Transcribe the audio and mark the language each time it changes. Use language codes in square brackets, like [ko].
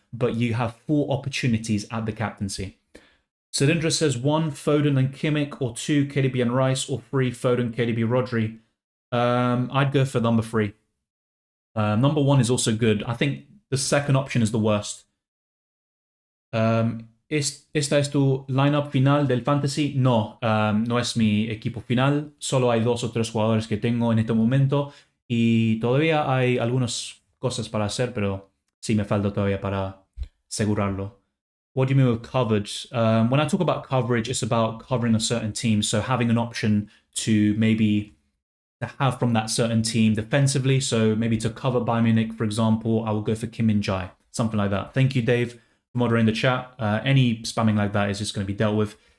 [en] But you have 4 opportunities at the captaincy. Cylindra says 1, Foden and Kimmich, or 2, KDB and Rice, or 3, Foden, KDB, Rodri. I'd go for number 3. Number 1 is also good. I think the second option is the worst. [es] ¿Esta es tu lineup final del fantasy? No, no es mi equipo final. Solo hay 2 o 3 jugadores que tengo en este momento. Y todavía hay algunas cosas para hacer, pero sí me falta todavía para asegurarlo. [en] What do you mean with covered? When I talk about coverage, it's about covering a certain team. So having an option to maybe have from that certain team defensively. So maybe to cover Bayern Munich, for example, I will go for Kim Min-jae. Something like that. Thank you, Dave, for moderating the chat. Any spamming like that is just going to be dealt with.